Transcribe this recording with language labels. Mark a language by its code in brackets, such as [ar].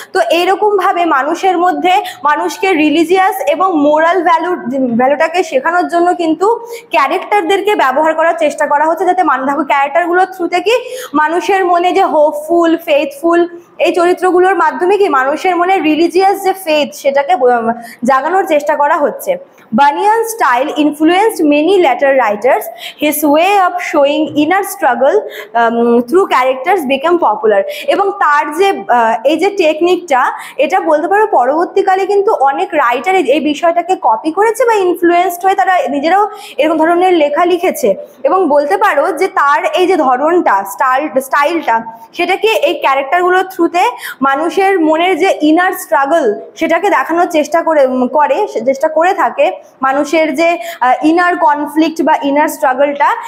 [bn] তো এইরকম ভাবে মানুষের মধ্যে মানুষকে রিলিজিয়াস এবং মোরাল ভ্যালুটাকে শেখানোর জন্য কিন্তু ক্যারেক্টারদেরকে ব্যবহার করার চেষ্টা করা হচ্ছে, যাতে ক্যারেক্টারগুলোর থ্রুতে কি মানুষের মনে যে হোপফুল, ফেথফুল, এই চরিত্রগুলোর মাধ্যমে কি মানুষের মনে রিলিজিয়াস যে ফেথ সেটাকে জাগানোর চেষ্টা করা হচ্ছে। [en] Bunyan's style influenced many later writers. His way of showing inner struggle through characters became popular. [bn] এবং তার যে এই যে টেকনিকটা, এটা বলতে পারো পরবর্তীকালে কিন্তু অনেক রাইটার এই বিষয়টাকে কপি করেছে বা ইনফ্লুয়েন্সড হয়ে তারা নিজেরাও এরকম ধরনের লেখা লিখেছে। এবং বলতে পারো যে তার এই যে ধরনটা, স্টাইলটা, সেটাকে এই ক্যারেক্টারগুলোর থ্রুতে মানুষের মনের যে ইনার স্ট্রাগল সেটাকে দেখানোর চেষ্টা করে থাকে, মানুষের যে ইনার কনফ্লিক্ট বা ইনার স্ট্রাগলটা।